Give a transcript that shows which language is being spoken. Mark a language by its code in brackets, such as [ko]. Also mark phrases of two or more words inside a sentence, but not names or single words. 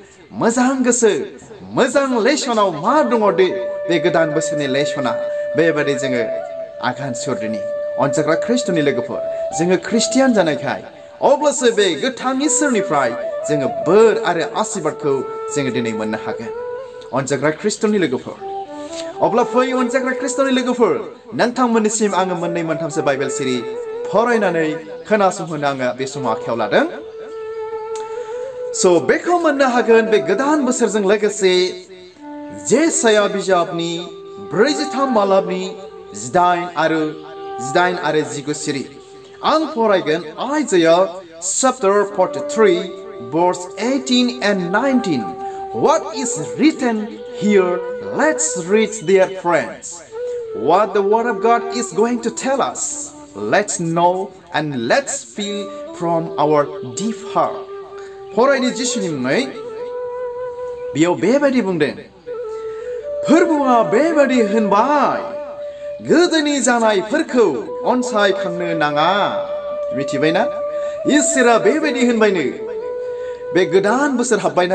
[brx] मोजां लेसनाव मा दङ दे बे गोदान बोसोरनि लेसना बेबायदि जोङो आगान सुरदिनि अनजाग्रा ख्रिस्ट'नि लोगोफोर जोङो ख्रिस्टियान जानायखाय अब्लासो बे गोथां इसोरनिफ्राय जोङो बोर आरो आशीर्बादखौ जोङो दिनै मोननो हागोन अनजाग्रा ख्रिस्ट'नि लोगोफोर अब्ला फै अनजाग्रा ख्रिस्ट'नि लोगोफोर नोंथांमोननिसिम आङो मोननै मोनथामसो बाइबेल सिरि फरायनानै खोनासंहोनो आङो बे समाव आखायाव लादों स' बेखौ मोननो हागोन बे गोदान बोसोरजों लोगोसे जेसाया बिजाबनि 43 बालाबनि 18 आरो 19 सिरि आं फरायगोन [en] आइजाया chapter 43 verse 18 and 19 what is written here let's read dear friends what the word of God is going to tell us let's know and let's feel from our deep heart [brx] फरायनि जिसुनि मुङै बेयाव बेबायदि बुंदों फोरबोआ बेबायदि होनबाय गोदोनि जानायफोरखौ अनसायखांनो नाङा मिथिबायना इसोरा बेबायदि होनबायनो बे गोदान बोसोर हाबबायना